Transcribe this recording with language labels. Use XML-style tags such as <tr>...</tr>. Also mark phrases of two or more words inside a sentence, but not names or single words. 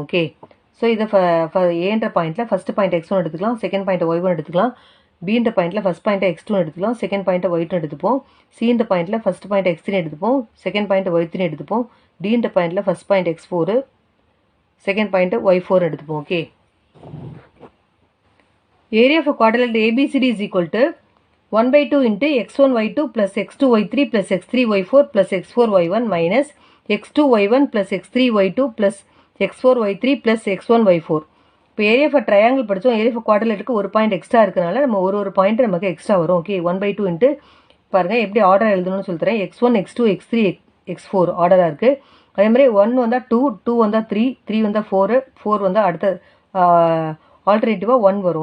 <en>okay so</en> <ta>இதை ஏன்ற பாயிண்ட்டில்</ta> <en>first point x1</en> <ta>எடுத்துக்கலாம்,</ta> <en>second point y1</en> <ta>எடுத்துக்கலாம். பின்ற பாயிண்ட்டில்</ta> <en>first point x2</en> <ta>எடுத்துக்கலாம்,</ta> <en>second point y2</en> <ta>எடுத்துப்போம். சின்ற பாயிண்ட்டில்</ta> <en>first point x3</en> <ta>எடுத்துப்போம்,</ta> <en>second point y3</en> <ta>எடுத்துப்போம். டின்ற பாயிண்ட்டில்</ta> <en>first point x4, second point y4</en> <ta>எடுத்துப்போம்.</ta> <en>okay area of quadrilateral ABCD is equal to 1/2 into x1y2 plus x2y3 plus x3y4 plus x4y1 minus x2y1 plus x3y2 plus x4y3 plus x1y4.</en> <ta>இப்போ</ta> <en>area for triangle</en> <ta>படித்தோம்.</ta> <en>area for quadrilateral</en> <ta>ஒரு பாயிண்ட் எக்ஸ்ட்ரா இருக்கனால நம்ம ஒரு பாயிண்ட் நமக்கு எக்ஸ்ட்ரா வரும்.</ta> <en>okay 1/2 into</en> <ta>பாருங்கள் எப்படி ஆர்டர் எழுதணும்னு சொல்லித்தரேன். x1 x2 x3 x4 ஆர்டராக இருக்குது. அதே மாதிரி 1 வந்தால் 2, 2 வந்தால் 3, 3 வந்தால் 4, 4 வந்தால் அடுத்த ஆல்டர்னேட்டிவாக 1 வரும்.</ta>